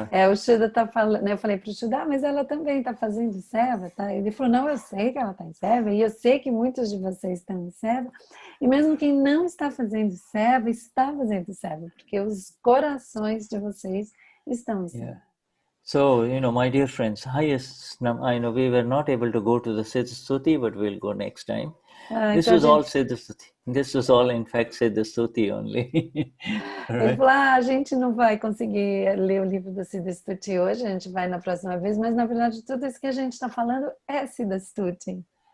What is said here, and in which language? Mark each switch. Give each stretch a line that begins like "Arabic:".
Portuguese: O Shuddha está falando, né? Eu falei para o Shuddha, mas ela também está fazendo seva, tá? Ele falou, não, eu sei que ela está em seva, e eu sei que muitos de vocês estão em seva, e mesmo quem não está fazendo seva, está fazendo seva, porque os corações de vocês estão em seva.
English: So, my dear friends, I know we were not able to go to the Siddha Stuti, but we'll go next time. This was all Siddha Stuti. This was all, in fact, Siddha Stuti only.
Portuguese: Ele falou, a gente não vai conseguir ler o livro do Siddha Stuti hoje, a gente vai na próxima vez, mas na verdade tudo isso que a gente está falando é Siddha Stuti.